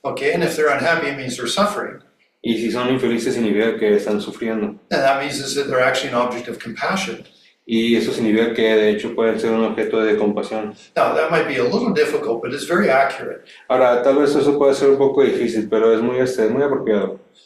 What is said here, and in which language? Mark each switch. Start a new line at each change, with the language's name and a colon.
English: Okay, and if they're unhappy, it means they're suffering.
Spanish: Y si son infelices, significa que están sufriendo.
English: And that means is that they're actually an object of compassion.
Spanish: Y eso significa que de hecho pueden ser un objeto de compasión.
English: Now, that might be a little difficult, but it's very accurate.
Spanish: Ahora, tal vez eso puede ser un poco difícil, pero es muy apropiado.